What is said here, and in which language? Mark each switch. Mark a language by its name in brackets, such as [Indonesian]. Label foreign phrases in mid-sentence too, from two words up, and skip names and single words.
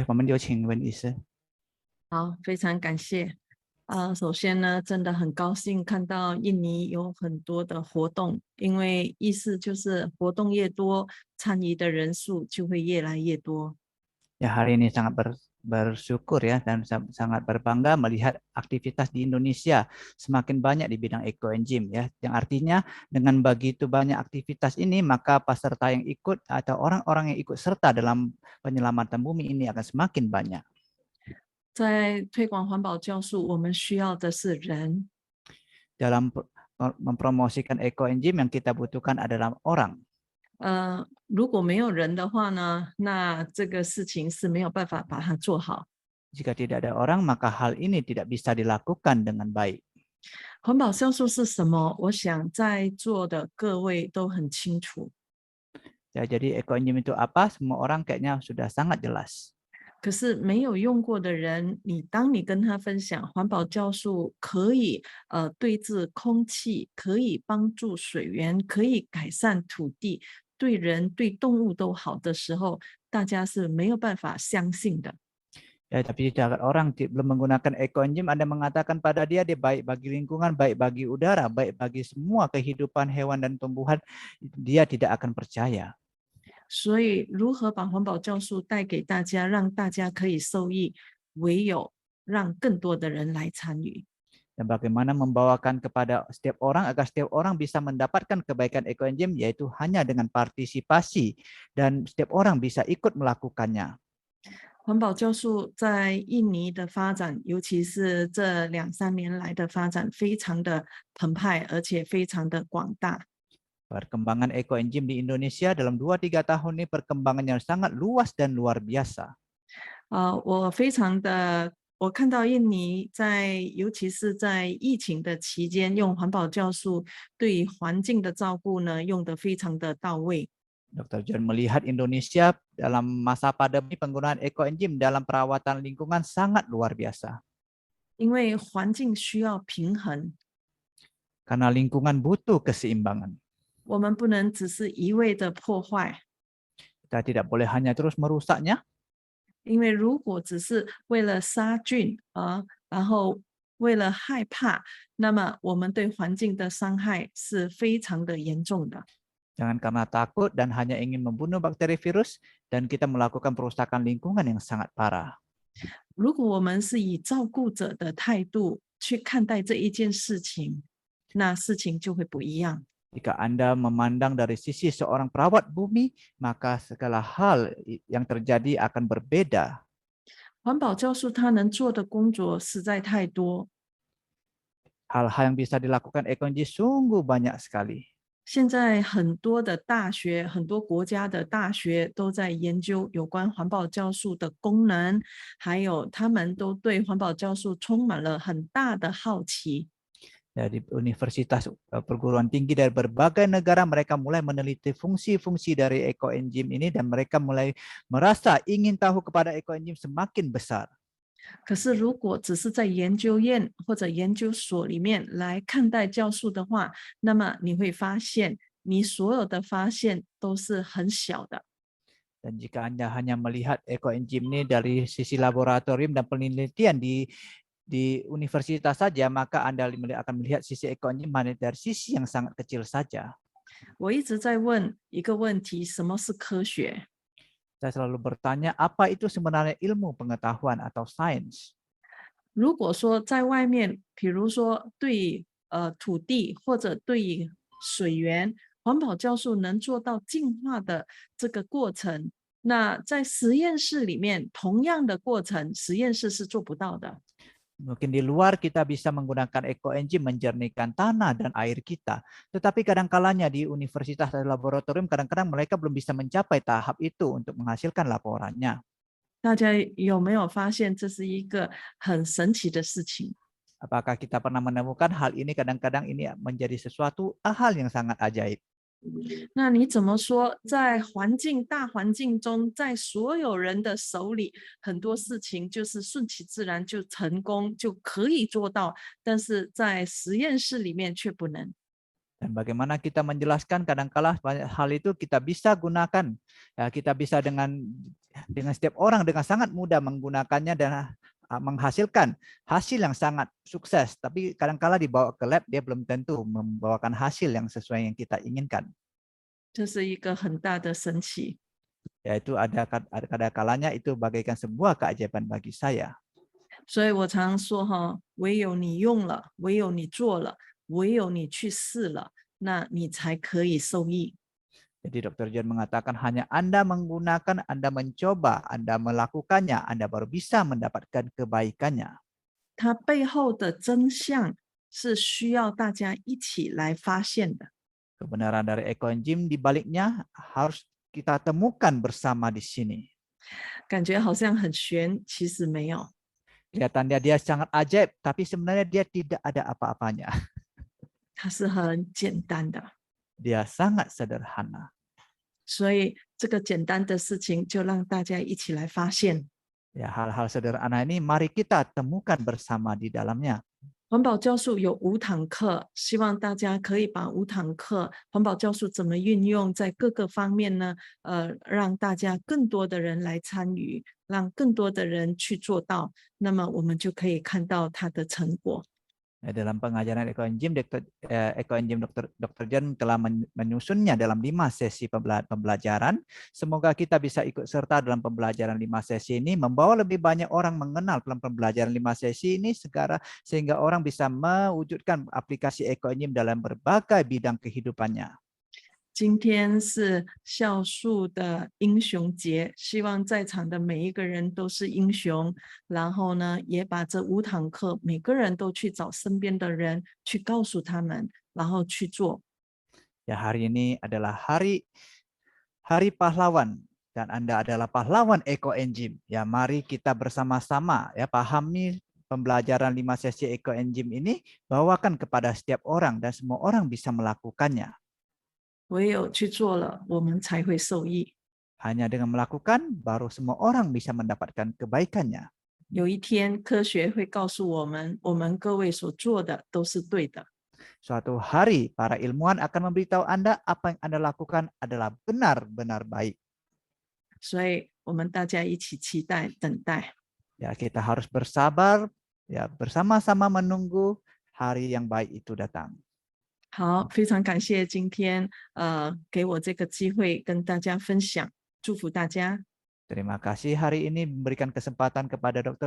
[Chinese] 我们有请温医师。好，非常感谢。首先呢，真的很高兴看到印尼有很多的活动，因为意思就是活动越多，参与的人数就会越来越多。 [Indonesian] Ya, hari ini sangat bersyukur ya dan sangat berbangga melihat aktivitas di Indonesia semakin banyak di bidang ekoenzim ya. Yang artinya dengan begitu banyak aktivitas ini maka peserta yang ikut atau orang-orang yang ikut serta dalam penyelamatan bumi ini akan semakin banyak. [Chinese] 在推广环保酵素，我们需要的是人。 [Indonesian] Dalam mempromosikan ekoenzim yang kita butuhkan adalah orang. [Chinese] 如果没有人的话呢，那这个事情是没有办法把它做好。 [Indonesian] Jika tidak ada orang, maka hal ini tidak bisa dilakukan dengan baik. [Chinese] 环保酵素是什么？我想在座的各位都很清楚。 [Indonesian] Ya, jadi ekoenzim itu apa? Semua orang kayaknya sudah sangat jelas. [Chinese] 可是没有用过的人，当你跟他分享环保酵素可以对治空气，可以帮助水源，可以改善土地，对人对动物都好的时候，大家是没有办法相信的。 [Indonesian] Ya, tapi jika orang belum menggunakan ekoenzim, Anda mengatakan pada dia baik bagi lingkungan, baik bagi udara, baik bagi semua kehidupan hewan dan tumbuhan, dia tidak akan percaya. [Chinese] 所以，如何把环保酵素带给大家，让大家可以受益，唯有让更多的人来参与。 [Indonesian] Dan bagaimana membawakan kepada setiap orang agar setiap orang bisa mendapatkan kebaikan ekoenzim, yaitu hanya dengan partisipasi dan setiap orang bisa ikut melakukannya. [Chinese] 环保酵素在印尼的发展，尤其是这2、3年来的发展，非常的澎湃，而且非常的广大。 [Indonesian] Perkembangan ekoenzim di Indonesia dalam 2-3 tahun ini perkembangannya sangat luas dan luar biasa. [Chinese] 我看到印尼尤其是在疫情的期间，用环保酵素对环境的照顾呢，用得非常的到位。 [Indonesian] Dr. John melihat Indonesia dalam masa pandemi penggunaan ekoenzim dalam perawatan lingkungan sangat luar biasa. [Chinese] 因为环境需要平衡， [Indonesian] Karena lingkungan butuh keseimbangan. [Chinese] 我们不能只是一味的破坏。 [Indonesian] Kita tidak boleh hanya terus merusaknya. [Chinese] 因为如果只是为了杀菌然后为了害怕，那么我们对环境的伤害是非常的严重的。 [Indonesian] Jangan karena takut dan hanya ingin membunuh bakteri virus dan kita melakukan perusakan lingkungan yang sangat parah. [Chinese] 如果我们是以照顾者的态度去看待这一件事情，那事情就会不一样。 [Indonesian] Jika Anda memandang dari sisi seorang perawat bumi, maka segala hal yang terjadi akan berbeda. [Chinese] 环保酵素它能做的工作实在太多， [Indonesian] Hal-hal yang bisa dilakukan ekoenzim sungguh banyak sekali. [Chinese] 现在很多的大学，很多国家的大学都在研究有关环保酵素的功能，还有他们都对环保酵素充满了很大的好奇。 [Indonesian] Dari universitas perguruan tinggi dari berbagai negara mereka mulai meneliti fungsi-fungsi dari ekoenzim ini dan mereka mulai merasa ingin tahu kepada ekoenzim semakin besar. [Chinese] 可是如果只是在研究院或者研究所里面来看待酵素的话，那么你会发现你所有的发现都是很小的。 [Indonesian] Dan jika Anda hanya melihat ekoenzim ini dari sisi laboratorium dan penelitian di universitas saja, maka Anda akan melihat sisi ekoenzim hanya dari sisi yang sangat kecil saja. [Chinese] 我一直在问一个问题：什么是科学？ [Indonesian] Saya selalu bertanya, apa itu sebenarnya ilmu pengetahuan atau sains? [Chinese] 如果说在外面，比如说对土地或者对水源，环保酵素能做到净化的这个过程，那在实验室里面同样的过程，实验室是做不到的。 [Indonesian] Mungkin di luar kita bisa menggunakan ekoenzim menjernihkan tanah dan air kita. Tetapi kadang-kalanya di universitas dan laboratorium kadang-kadang mereka belum bisa mencapai tahap itu untuk menghasilkan laporannya. [Chinese] 大家有没有发现这是一个很神奇的事情？ [Indonesian] Apakah kita pernah menemukan hal ini kadang-kadang ini menjadi sesuatu hal yang sangat ajaib. [Chinese] 那你怎么说，在大环境中，在所有人的手里，很多事情就是顺其自然就成功，就可以做到，但是在实验室里面却不能。 [Indonesian] Dan bagaimana kita menjelaskan kadangkala banyak hal itu kita bisa gunakan. Ya, kita bisa dengan setiap orang dengan sangat mudah menggunakannya dan menghasilkan hasil yang sangat sukses. Tapi kadangkala dibawa ke lab dia belum tentu membawakan hasil yang sesuai yang kita inginkan. [Chinese] 这是一个很大的神奇。 [Indonesian] Yaitu ada kadang-kalanya itu bagaikan sebuah keajaiban bagi saya. [Chinese] 所以我常说哈，唯有你用了，唯有你做了，唯有你去试了，那你才可以受益。 [Indonesian] Jadi Dr. John mengatakan hanya Anda menggunakan, Anda mencoba, Anda melakukannya, Anda baru bisa mendapatkan kebaikannya. [Chinese] 它背后的真相是需要大家一起来发现的。 [Indonesian] Kebenaran dari ekoenzim di baliknya harus kita temukan bersama di sini. [Chinese] 感觉好像很玄，其实没有。 [Indonesian] Kelihatannya dia sangat ajaib, tapi sebenarnya dia tidak ada apa-apanya. [Chinese] 它是很简单的， [Indonesian] Dia sangat sederhana. [Chinese] 所以这个简单的事情就让大家一起来发现。 [Indonesian] Ya, hal-hal sederhana ini mari kita temukan bersama di dalamnya. [Chinese] 环保教术有5堂课，希望大家可以把5堂课环保教术怎么运用在各个方面呢？让大家更多的人来参与，让更多的人去做到，那么我们就可以看到它的成果。 [Indonesian] Dalam pengajaran ekoenzim, Dr. John telah menyusunnya dalam 5 sesi pembelajaran. Semoga kita bisa ikut serta dalam pembelajaran 5 sesi ini, membawa lebih banyak orang mengenal dalam pembelajaran 5 sesi ini sehingga orang bisa mewujudkan aplikasi ekoenzim dalam berbagai bidang kehidupannya. [Chinese] 今天是酵素的英雄节，希望在场的每一个人都是英雄。然后呢，也把这5堂课每个人都去找身边的人去告诉他们，然后去做。 [Indonesian] Ya, hari ini adalah hari pahlawan dan Anda adalah pahlawan ekoenzim. Ya, mari kita bersama-sama ya pahami pembelajaran 5 sesi ekoenzim ini, bawakan kepada setiap orang dan semua orang bisa melakukannya. [Chinese] 唯有去做了，我们才会受益。 [Indonesian] Hanya dengan melakukan, baru semua orang bisa mendapatkan kebaikannya. [Chinese] 有一天，科学会告诉我们，我们各位所做的都是对的。 [Indonesian] Suatu hari, para ilmuwan akan memberitahu Anda apa yang Anda lakukan adalah benar-benar baik. [Chinese] 所以，我们大家一起期待、等待。 [Indonesian] Ya, kita harus bersabar, ya bersama-sama menunggu hari yang baik itu datang. [Chinese] 好，非常感谢今天给我这个机会跟大家分享，祝福大家。 [Indonesian] Terima kasih hari ini memberikan kesempatan kepada Dr.